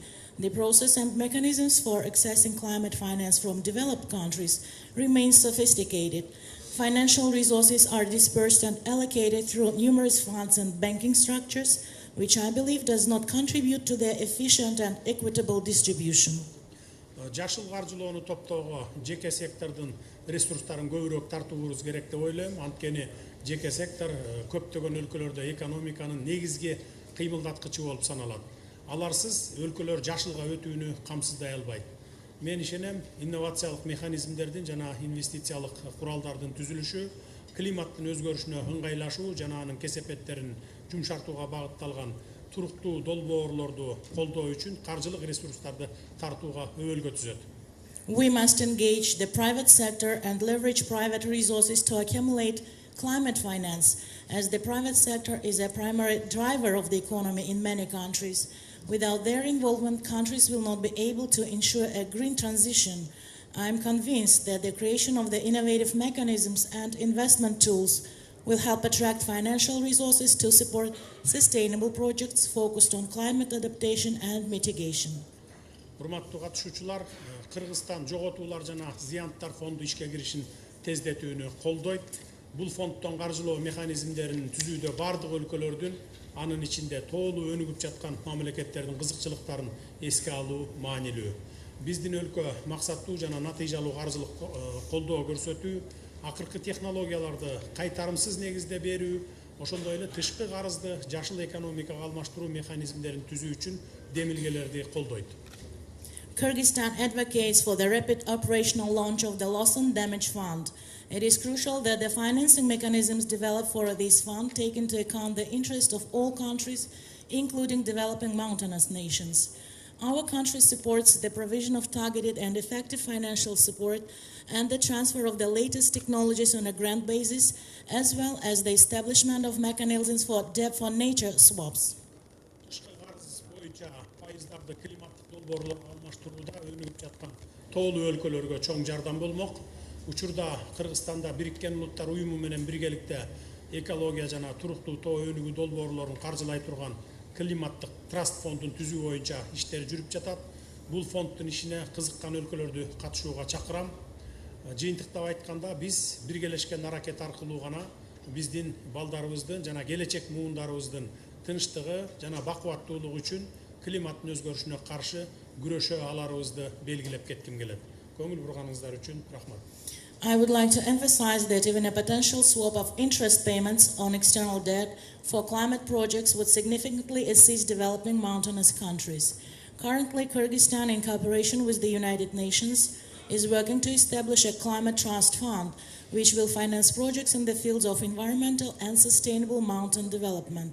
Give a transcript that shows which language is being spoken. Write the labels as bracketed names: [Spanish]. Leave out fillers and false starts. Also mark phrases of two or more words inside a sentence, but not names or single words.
[English] The process and mechanisms for accessing climate finance from developed countries remain sophisticated. Financial resources are dispersed and allocated through numerous funds and banking structures, which I believe does not contribute to their efficient and equitable distribution. [Kyrgyz] Жашыл каржылоону топтоого жеке сектордун ресурстарын көбүрөөк тартуубуз керек деп ойлойм. Анткени жеке сектор көптөгөн өлкөлөрдө экономиканын негизги кыймылдаткычы болуп саналат. Аларсыз өлкөлөр жашылга өтүүнү камсыздай албайт. Мен ишенем, инновациялык механизмдердин жана инвестициялык куралдардын түзүлүшү, климаттын өзгөрүшүнө ыңгайлашуу жана анын кесепеттерин жумшартууга багытталган туруктуу долбоорлорду колдоо үчүн каржылык ресурстарды тартууга өбөлгө түзөт. [English] We must engage the private sector and leverage private resources to accumulate climate finance, as the private sector is a primary driver of the economy in many countries. Without their involvement, countries will not be able to ensure a green transition. I am convinced that the creation of the innovative mechanisms and investment tools will help attract financial resources to support sustainable projects focused on climate adaptation and mitigation. [Kyrgyz] Урматтуу катышуучулар, Кыргызстан жоготуулар жана зыянттар фонду ишке киришин тездетүүнү колдойт. Бул фонддон каржылоо механизмдерин түзүүдө бардык өлкөлөрдүн, анын ичинде тоолуу өнүгүп жаткан мамлекеттердин кызыкчылыктарын эске алуу маанилүү. Биздин өлкө максаттуу жана натыйжалуу каржылык колдоо көрсөтүү, акыркы технологияларды кайтарымсыз негизде берүү, ошондой эле тышкы карызды жашыл экономикага алмаштыруу механизмдерин түзүү үчүн демилгелерди колдойт. [English] Kyrgyzstan advocates for the rapid operational launch of the Loss and Damage Fund. It is crucial that the financing mechanisms developed for this fund take into account the interest of all countries, including developing mountainous nations. Our country supports the provision of targeted and effective financial support and the transfer of the latest technologies on a grant basis, as well as the establishment of mechanisms for debt for nature swaps. [Kyrgyz] Тоолуу өлкөлөргө чоң жардам болмок. Учурда Кыргызстанда Бириккен Улуттар Уюму менен биргеликте экология жана туруктуу тоо өнүгүү долбоорлорун каржылай турган климаттык траст фондун түзүү боюнча иштер жүрүп жатат. Бул фонддун ишине кызыккан өлкөлөрдү катышууга чакырам. Жыйынтыктап айтканда, биз биргелешкен аракет аркылуу гана биздин балдарыбыздын жана келечек муундарыбыздын тынчтыгы жана бакубаттуулугу үчүн климаттын өзгөрүшүнө каршы күрөшө аларыбызды белгилеп кетким келет. Көңүл бурганыңыздар үчүн рахмат. [English] I would like to emphasize that even a potential swap of interest payments on external debt for climate projects would significantly assist developing mountainous countries. Currently, Kyrgyzstan, in cooperation with the United Nations, is working to establish a climate trust fund, which will finance projects in the fields of environmental and sustainable mountain development.